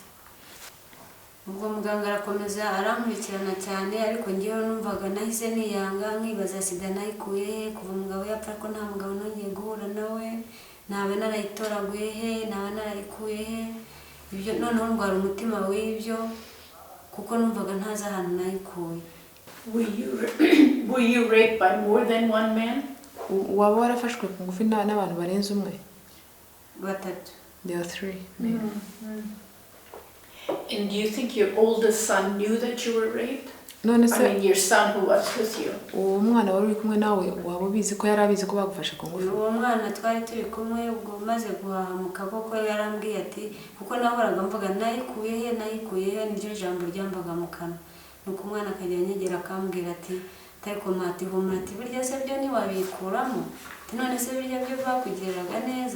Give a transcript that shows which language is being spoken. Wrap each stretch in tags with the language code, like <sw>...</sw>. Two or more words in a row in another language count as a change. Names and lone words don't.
<rw>Ubwo muganga arakomeza arankurikirana cyane, ariko ngewe numvaga nahise niyanga, nkibaza sida nayikuye he, kuva umugabo yapfa ko nta mugabo nongeye guhura nawe, naba narayitoraguye he, naba narayikuye he. Ibyo noneho ndwara umutima w'ibyo, kuko numvaga ntazi ahantu nayikuye.</rw> <en>Were you raped by more than one man?</en> <rw>waba warafashwe ku ngufu n'abantu barenze umwe? 3.</rw> <en>There are 3 men. And do you think your oldest son knew that you were raped?</en> <rw>None</rw> <en>I</en> <rw>se</rw> <en>mean, your son who was with you.</en> <rw>uwo mwana wari uri kumwe nawe waba ubizi ko yari abizi ko bagufashe ku ngufu? Uwo mwana twari turi kumwe, ubwo maze guhahamuka koko yarambwiye ati, kuko nahoraga mvuga nayikuye he, niryo jambo ryambaga mu kanwa. Nuko umwana akajya anyegera akambwira ati ariko mati humura, ati birya se byo ntiwabikuramo, none se birya byo bakugiriraga neza.</rw>